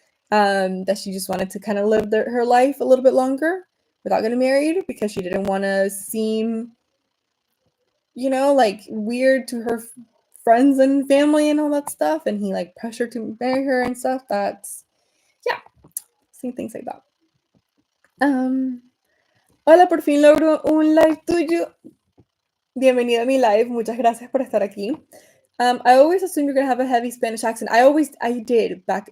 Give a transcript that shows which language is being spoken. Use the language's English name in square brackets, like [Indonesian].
[English] That she just wanted to kind of live her life a little bit longer without getting married because she didn't want to seem, you know, like weird to her friends and family and all that stuff. And he like pressured to marry her and stuff. That's, yeah, seeing things like that. [Spanish] Um, Hola, por fin logro un live tuyo. Bienvenido a mi live. Muchas gracias por estar aquí. [English] I always assume you're gonna have a heavy Spanish accent. I did.